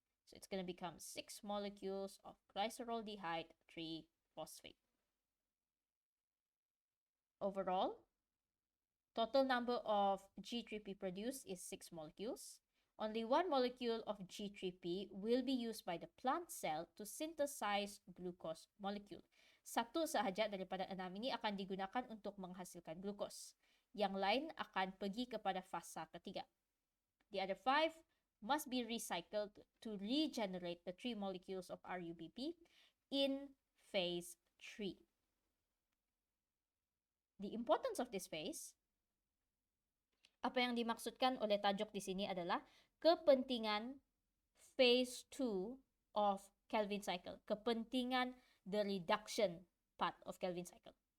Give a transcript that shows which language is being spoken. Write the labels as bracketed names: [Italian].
[English] So it's going to become 6 molecules of glyceroldehyde 3-phosphate. Overall, total number of G3P produced is 6 molecules. Only 1 molecule of G3P will be used by the plant cell to synthesize glucose molecule. [Malay] Satu sahaja daripada 6 ini akan digunakan untuk menghasilkan glukos. Yang lain akan pergi kepada fasa ketiga. [English] The other 5 must be recycled to regenerate the 3 molecules of RUBP in phase 3. The importance of this phase, [Malay] apa yang dimaksudkan oleh tajuk di sini adalah kepentingan [English] phase 2 of Calvin cycle, [Malay] kepentingan [English] the reduction part of Calvin cycle.